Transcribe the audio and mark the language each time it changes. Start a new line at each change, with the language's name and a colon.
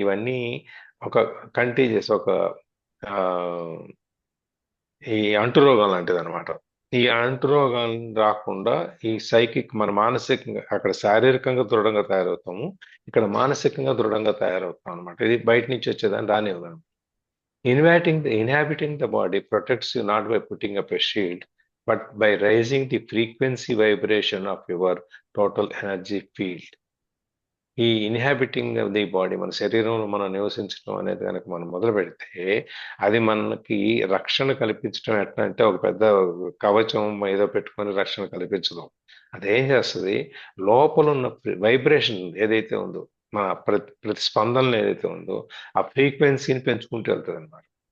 Telugu: ఇవన్నీ ఒక కంటేజియస్, ఒక ఆ, ఈ అంటురోగం లాంటిది అనమాట. ఈ అంటురోగాలు రాకుండా ఈ సైకిక్, మన మానసికంగా అక్కడ శారీరకంగా దృఢంగా తయారవుతాము, ఇక్కడ మానసికంగా దృఢంగా తయారవుతాం అనమాట. ఇది బయట నుంచి వచ్చేదాన్ని రానివ్వదు.
English: Inhabiting the body protects you not by putting up a shield, but by raising the frequency vibration of your total energy field.
Telugu: ఈ
English: inhabiting of the body,
Telugu: మన శరీరంలో మనం నివసించడం అనేది కనుక మనం మొదలు పెడితే అది మనకి రక్షణ కల్పించడం. ఎట్లా అంటే ఒక పెద్ద కవచం ఏదో పెట్టుకొని రక్షణ కల్పించడం. అదేం చేస్తుంది, లోపల ఉన్న వైబ్రేషన్ ఏదైతే ఉందో, మన ప్రతిస్పందనలు ఏదైతే ఉందో ఆ ఫ్రీక్వెన్సీని పెంచుకుంటూ వెళ్తుంది అనమాట.